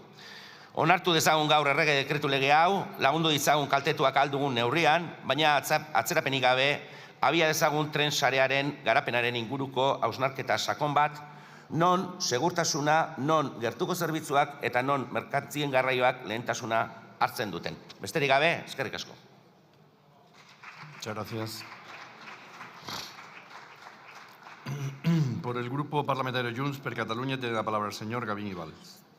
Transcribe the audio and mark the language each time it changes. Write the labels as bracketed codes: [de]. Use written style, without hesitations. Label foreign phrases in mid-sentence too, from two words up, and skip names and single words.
[eu] Onartu dezagun gaur errege dekretu lege hau, lagundu ditzagun kaltetuak aldugun neurrian, baina atzerapenik gabe, abia dezagun tren sarearen garapenaren inguruko hausnarketa sakon bat, non segurtasuna, non gertuko zerbitzuak eta non merkantzien garraioak lehentasuna hartzen duten. Besterik gabe, eskerrik asko. [es] Muchas gracias. Por el Grupo Parlamentario Junts per Catalunya tiene la palabra el señor Gavín Ibáñez.